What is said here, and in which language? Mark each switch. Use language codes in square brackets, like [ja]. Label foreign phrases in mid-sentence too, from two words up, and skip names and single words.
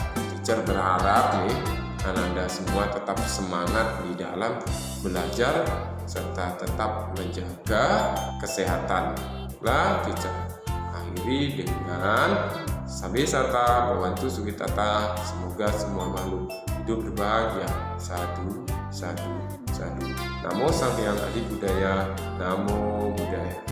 [id] Teacher berharap nih Anda semua tetap semangat di dalam belajar serta tetap menjaga kesehatan. Lah, teacher akhiri dengan [pi] Sabe Sata Bhawantu Sukhitata, [id] semoga semua makhluk hidup berbahagia. [pi] Sadu, sadu, sadu. Namo Sang Hyang Adi Budaya. Namo Buddhaya.